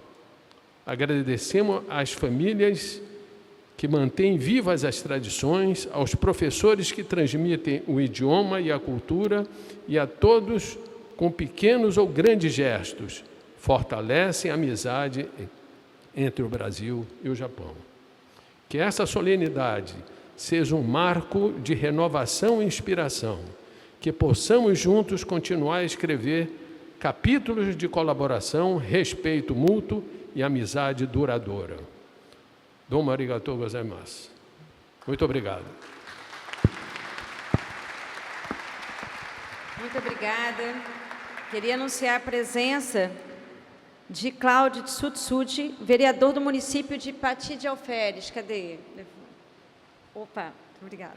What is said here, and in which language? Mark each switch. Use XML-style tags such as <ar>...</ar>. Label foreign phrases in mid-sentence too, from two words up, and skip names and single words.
<pt>Agradecemos às famílias que mantêm vivas as tradições, aos professores que transmitem o idioma e a cultura e a todos com pequenos ou grandes gestos, fortalecem a amizade entre o Brasil e o Japão. Que essa solenidade seja um marco de renovação e inspiração, que possamos juntos continuar a escrever capítulos de colaboração, respeito mútuo e amizade duradoura.</pt> <ja>どうもありがとうございます.</ja> <pt>Muito obrigado. Muito obrigada. Queria anunciar a presença de Cláudio Tsutsuji, vereador do município de Pati de Alferes. Cadê? Opa, obrigada.</pt>